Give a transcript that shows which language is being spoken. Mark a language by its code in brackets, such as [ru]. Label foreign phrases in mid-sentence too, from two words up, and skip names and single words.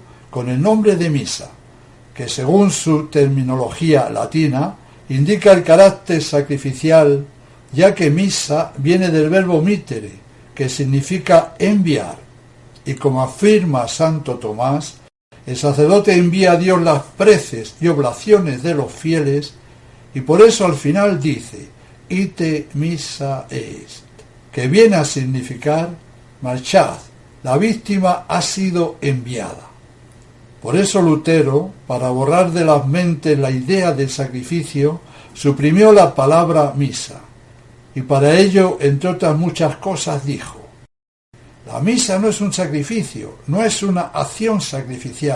[es] con el nombre de misa, que según su terminología latina indica el carácter sacrificial, ya que misa viene del verbo mittere, que significa enviar, y como afirma Santo Tomás, el sacerdote envía a Dios las preces y oblaciones de los fieles, y por eso al final dice, [la] ite missa est, [es] que viene a significar, marchad, la víctima ha sido enviada. Por eso Lutero, para borrar de las mentes la idea del sacrificio, suprimió la palabra misa, y para ello, entre otras muchas cosas, dijo: la misa no es un sacrificio, no es una acción sacrificial.